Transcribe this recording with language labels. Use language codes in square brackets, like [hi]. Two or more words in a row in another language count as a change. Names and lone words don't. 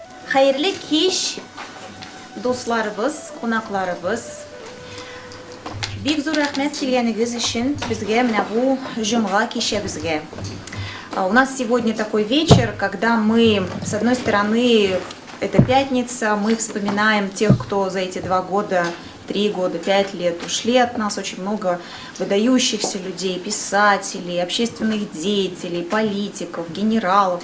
[uz] Xayrli kech, do'stlarimiz, qo'noqlarimiz. Bek zo'r rahmat kelganingiz uchun bizga mana bu jum'a kechimizga. [ru] У нас сегодня такой вечер, когда мы, с одной стороны, это пятница, мы вспоминаем тех, кто за эти 2 года, 3 года, 5 лет ушли от нас, очень много выдающихся людей, писателей, общественных деятелей, политиков, генералов.